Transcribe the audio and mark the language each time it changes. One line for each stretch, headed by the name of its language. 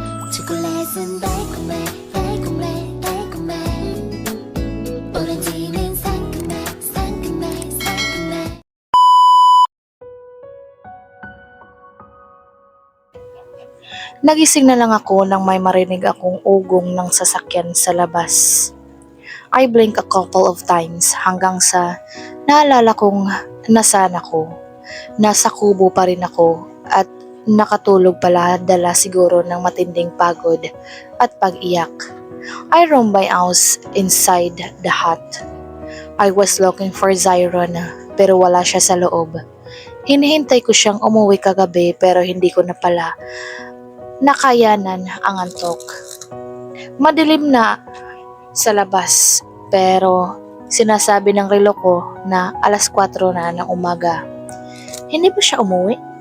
Korean: 초콜릿은 달콤해 달콤해 달콤해 오렌지는 상큼해 상큼해 상큼해.
Filipino: Nagising na lang ako nang may marinig akong ugong ng sasakyan sa labas.
English: I blinked a couple of times
Filipino: hanggang sa naalala kong nasaan ako. Nasa kubo pa rin ako at nakatulog pala dala siguro ng matinding pagod at pag-iyak.
English: I roamed my house inside the hut. I was looking for Zyron
Filipino: pero wala siya sa loob. Hinihintay ko siyang umuwi kagabi pero hindi ko na pala nakayanan ang antok. Madilim na sa labas pero sinasabi ng relo ko na alas 4 na ng umaga. Hindi ba siya umuwi?